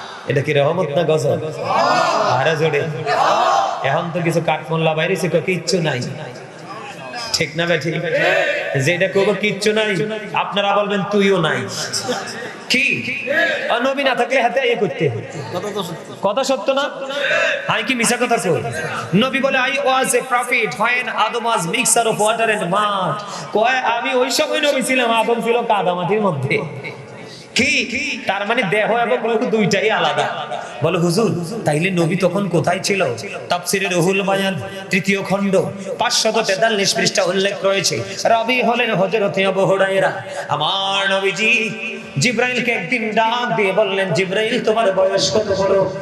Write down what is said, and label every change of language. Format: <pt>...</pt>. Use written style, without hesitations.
<bn>এটা কি রহমত না গজব? আরে জোরে এখন তো কিছু কাঠমোল্লা বাইরেছে, কিচ্ছু নাই। ঠিক না ভাই? ঠিক যেটা করবো কিচ্ছু নাই, আপনারা বলবেন তুইও নাই। কি নবী না থাকলে হাতে ইয়ে করতে, কথা সত্য না? আমি কি মিছা কথা কই? নবী বলে</bn> <en>I was a prophet when Adam was mixture of water and mud।</en> <bn>কয় আমি ওই সময় নবী ছিলাম, আদম ছিল কাদা মাটির মধ্যে। কি তার মানে দেহ এবং রূহ দুইটাই আলাদা। বলে হুজুর তাইলে নবী তখন কোথায় ছিল? তাফসীরে রুহুল বায়ান 3য় খণ্ড 543 পৃষ্ঠা উল্লেখ রয়েছে। রাবী হলেন হযরত আবু হুরায়রা। আমার নবীজি জিবরাইলকে একদিন ডাক দিয়ে বললেন, জিবরাইল তোমার বয়স কত? বলো।</bn>